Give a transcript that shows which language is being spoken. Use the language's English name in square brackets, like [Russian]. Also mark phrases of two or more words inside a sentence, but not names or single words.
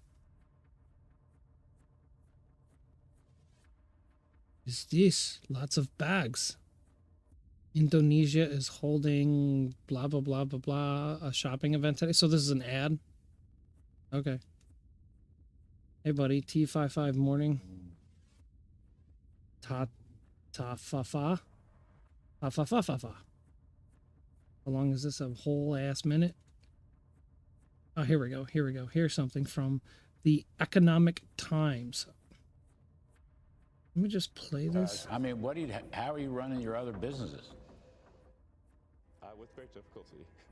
[English] Is this? Lots of bags. Indonesia is holding blah, blah, blah, blah, blah, a shopping event today. So this is an ad? Okay. Hey, buddy. T55 morning. Ta-fa-fa. Ta-fa-fa-fa-fa. How long is this? A whole ass minute? Oh, here we go. Here's something from the Economic Times. Let me just play this. I mean, how are you running your other businesses? With great difficulty.